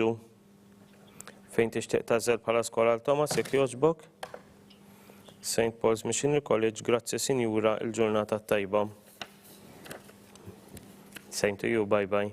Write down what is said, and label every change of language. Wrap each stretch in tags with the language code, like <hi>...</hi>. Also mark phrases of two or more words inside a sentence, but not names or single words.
<mt>Fejn tixtieq tażel bħala skola għal Thomas jekk jogħġbok. St. Paul's Missionary College, grazzi Sinjura, il-ġurnata tajba.</mt> <en>Same to you, bye bye.</en>